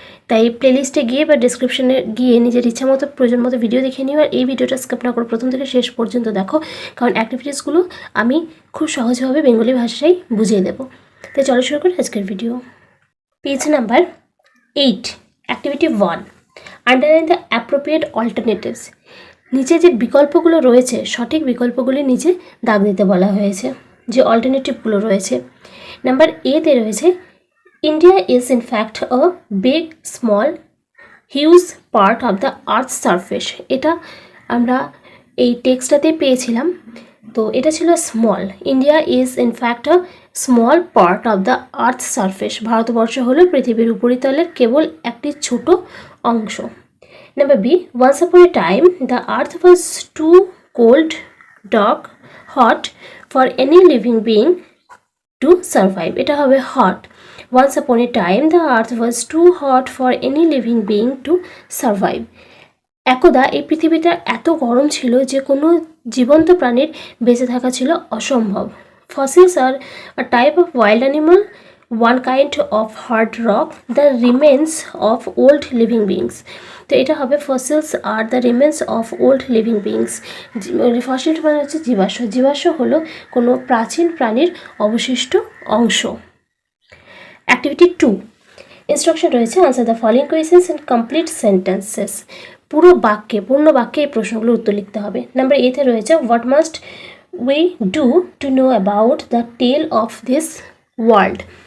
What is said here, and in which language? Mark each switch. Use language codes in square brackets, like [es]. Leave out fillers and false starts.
[bn] তাই প্লেলিস্টে গিয়ে বা ডিসক্রিপশনে গিয়ে নিজের ইচ্ছা মতো প্রয়োজন মতো ভিডিও দেখে নিও, আর এই ভিডিওটা স্কিপ না করে প্রথম থেকে শেষ পর্যন্ত দেখো, কারণ অ্যাক্টিভিটিসগুলো আমি খুব সহজভাবে বেঙ্গলি ভাষায় বুঝিয়ে দেবো। তাই চলো শুরু করি আজকের video. Page number 8, activity 1, [en] Underline the appropriate alternatives. [bn] নিচে যে বিকল্পগুলো রয়েছে সঠিক বিকল্পগুলি নিচে দাগ দিতে বলা হয়েছে, যে অল্টারনেটিভগুলো রয়েছে। নাম্বার এতে রয়েছে [en] India is in fact a big, small, huge part of the earth's surface. [bn] এটা আমরা এই টেক্সটটাতে পেয়েছিলাম। তো এটা ছিল small. [en] India is in fact a small part of the earth surface. [bn] Bharatvarsha হলো পৃথিবীর উপরিতলের কেবল একটি ছোট অংশ। [en] Number B, once upon a time the earth was too cold, dark, hot for any living being to survive. [bn] এটা হবে hot. [en] Once upon a time, the earth was too hot for any living being to survive. [bn] একদা এই পৃথিবীটা এত গরম ছিল যে কোনো জীবন্ত প্রাণীর বেঁচে থাকা ছিল অসম্ভব। [en] Fossils are a type of wild animal, one kind of hard rock, the remains of old living beings. [bn] তো এটা হবে [en] fossils are the remains of old living beings. [bn] Fossil মানে হচ্ছে জীবাশ্ম। জীবাশ্ম হলো কোনো প্রাচীন প্রাণীর অবশিষ্ট অংশ। [en] activity 2, instruction [bn] রয়েছে [en] Answer the following questions in complete sentences. [bn] পুরো বাক্যে, পূর্ণ বাক্যে এই প্রশ্নগুলোর উত্তর লিখতে হবে। নাম্বার এতে রয়েছে [en] What must we do to know about the tale of this world.